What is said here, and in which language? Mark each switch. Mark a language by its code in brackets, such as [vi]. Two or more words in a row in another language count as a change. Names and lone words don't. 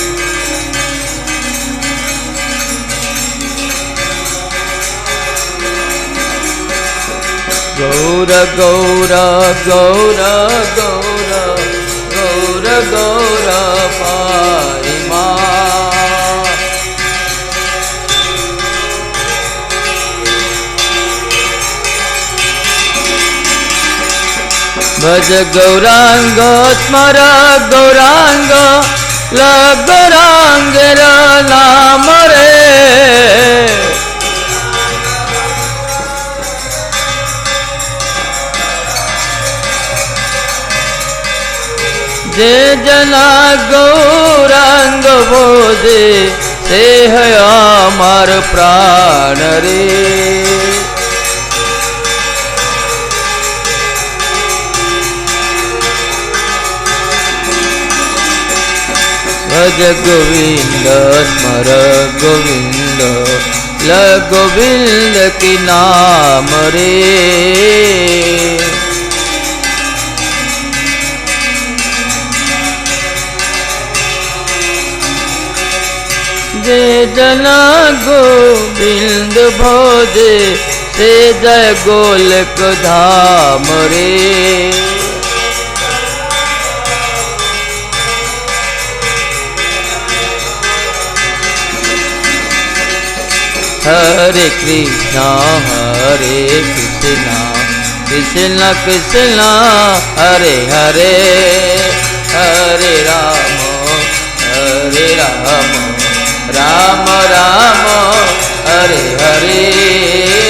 [sa] गौर गौर गौर गौर गौर गौर पाहि मां। [bn] ভজ গৌরাঙ্গ স্মর গৌরাঙ্গ গৌরাঙ্গের নাম রে। যে জনা গৌরাঙ্গ বোধে সে হৈ অমর প্রাণ রে। ভজ গোবিন্দ স্মর গোবিন্দ গোবিন্দ কী নাম রে। যে জনা গোবিন্দ ভোজে সে জয় গোলক ধাম রে। [sa] हरे कृष्णा कृष्ण कृष्ण हरे हरे हरे राम राम राम हरे हरे।